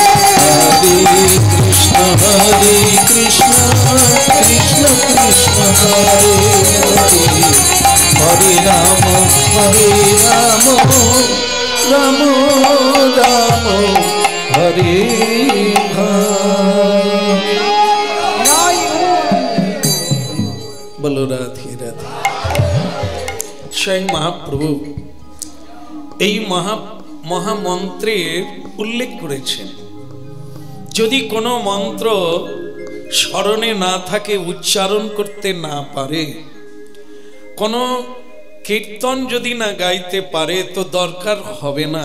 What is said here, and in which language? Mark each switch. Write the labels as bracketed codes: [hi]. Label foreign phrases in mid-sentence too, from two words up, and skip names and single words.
[sa] Hare Krishna, Krishna Krishna, Hare Hare, Hare Rama, Rama Rama, Hare Hare. [bn] বলো রাধে রাধে। সেই মহাপ্রভু এই মহামন্ত্রের উল্লেখ করেছেন। যদি কোনো মন্ত্র স্মরণে না থাকে, উচ্চারণ করতে না পারে, কোনো কীর্তন যদি না গাইতে পারে, তো দরকার হবে না।